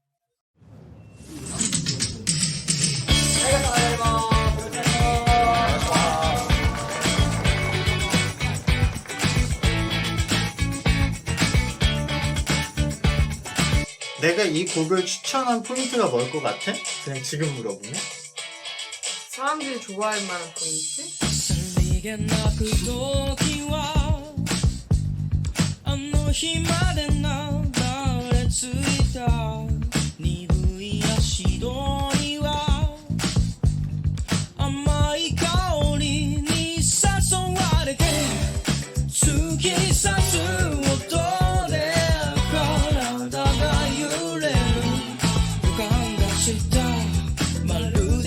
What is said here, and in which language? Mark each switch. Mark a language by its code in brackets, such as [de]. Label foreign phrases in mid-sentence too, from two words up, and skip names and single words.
[ko] 내가 이 곡을 추천한 포인트가 뭘 것 같아? 그냥 지금 물어보면? 사람들이 좋아할 만한 포인트? [ja] あの日まで流れ着いた鈍い足取りは甘い香りに誘われて突き刺す音で体が揺れる予感がしたまる